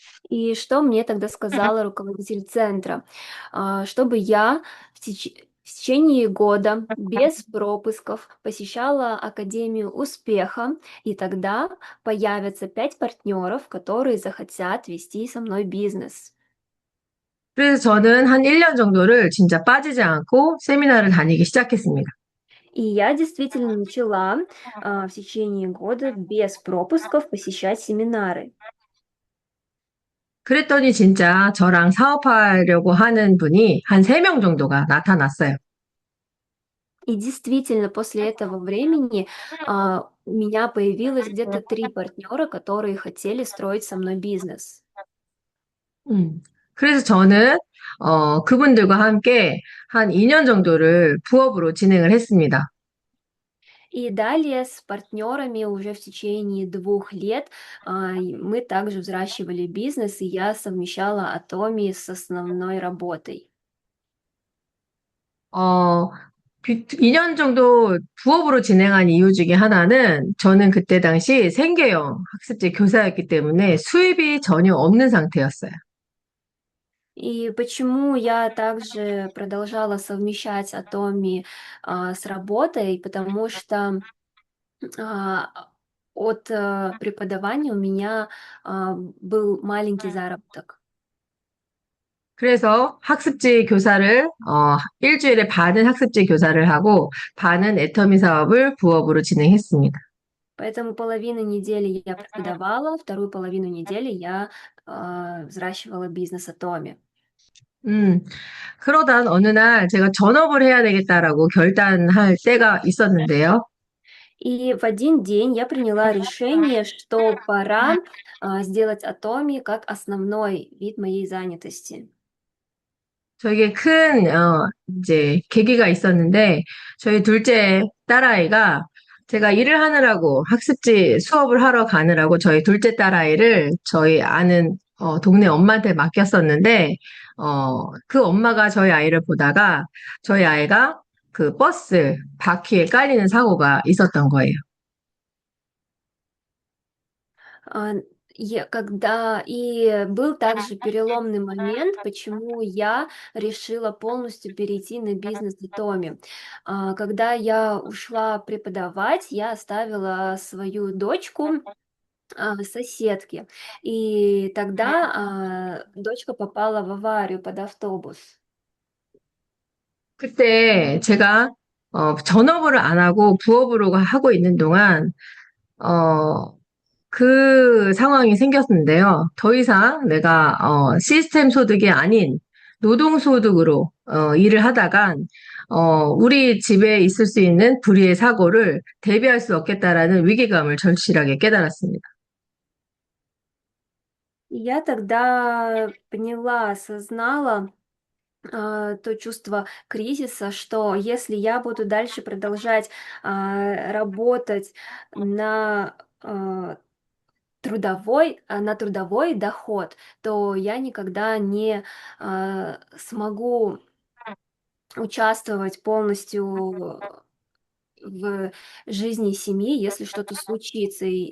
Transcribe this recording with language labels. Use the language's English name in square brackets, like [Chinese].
[Russian] И что мне тогда сказала руководитель центра? Чтобы я в течение года без пропусков посещала Академию успеха, и тогда появятся 5 партнеров, которые захотят вести со мной бизнес. [Korean] 그래서 저는 한 1년 정도를 진짜 빠지지 않고 세미나를 다니기 시작했습니다. [Russian] И я действительно начала в течение года без пропусков посещать семинары. [Korean] 그랬더니 진짜 저랑 사업하려고 하는 분이 한 3명 정도가 나타났어요. [Russian] И действительно, после этого времени у меня появилось где-то 3 партнера, которые хотели строить со мной бизнес. [Korean] 그래서 저는 그분들과 함께 한 2년 정도를 부업으로 진행을 했습니다. [Russian] И далее с партнерами уже в течение 2 лет мы также взращивали бизнес, и я совмещала Atomi с основной работой. [Korean] 2년 정도 부업으로 진행한 이유 중에 하나는 저는 그때 당시 생계형 학습지 교사였기 때문에 수입이 전혀 없는 상태였어요. [Russian] И почему я также продолжала совмещать Atomi с работой? Потому что а, от преподавания у меня был маленький заработок. [Korean] 그래서 학습지 교사를 일주일에 반은 학습지 교사를 하고 반은 애터미 사업을 부업으로 진행했습니다. [Russian] Поэтому половину недели я преподавала, вторую половину недели я взращивала бизнес Atomi. [Korean] 그러다 어느 날 제가 전업을 해야 되겠다라고 결단할 때가 있었는데요. [Russian] И в один день я приняла решение, что пора сделать Atomi как основной вид моей занятости. [Korean] 저에게 큰, 이제, 계기가 있었는데, 저희 둘째 딸아이가 제가 일을 하느라고 학습지 수업을 하러 가느라고 저희 둘째 딸아이를 저희 아는, 동네 엄마한테 맡겼었는데, 그 엄마가 저희 아이를 보다가 저희 아이가 그 버스 바퀴에 깔리는 사고가 있었던 거예요. [Russian] А, и был также переломный момент, почему я решила полностью перейти на бизнес Atomy. Когда я ушла преподавать, я оставила свою дочку соседке, и тогда дочка попала в аварию под автобус. [Korean] 그때 제가 전업을 안 하고 부업으로 하고 있는 동안 어, 그 상황이 생겼는데요. 더 이상 내가 시스템 소득이 아닌 노동 소득으로 일을 하다간 우리 집에 있을 수 있는 불의의 사고를 대비할 수 없겠다라는 위기감을 절실하게 깨달았습니다. [Russian] И я тогда поняла, осознала то чувство кризиса, что если я буду дальше продолжать работать на на трудовой доход, то я никогда не смогу участвовать полностью в жизни семьи, если что-то случится.